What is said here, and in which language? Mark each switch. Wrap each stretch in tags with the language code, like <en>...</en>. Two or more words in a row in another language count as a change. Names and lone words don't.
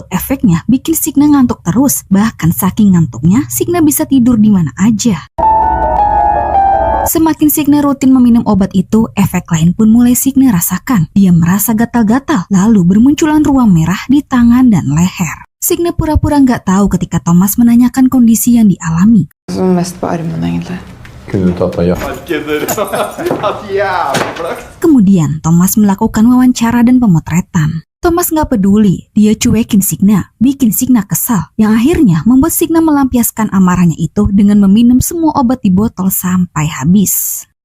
<id>Efeknya bikin Signe ngantuk terus. Bahkan saking ngantuknya, Signe bisa tidur di mana aja. Semakin Signe rutin meminum obat itu, efek lain pun mulai Signe rasakan. Dia merasa gatal-gatal, lalu bermunculan ruam merah di tangan dan leher. Signe pura-pura nggak tahu ketika Thomas menanyakan kondisi yang dialami.</id> <no>Mest på armen egentlig.</no> <id>Kemudian Thomas melakukan wawancara dan pemotretan. Thomas nggak peduli, dia cuekin Signe, bikin Signe kesal, yang akhirnya membuat Signe melampiaskan amarahnya itu dengan meminum semua obat di botol sampai habis.</id>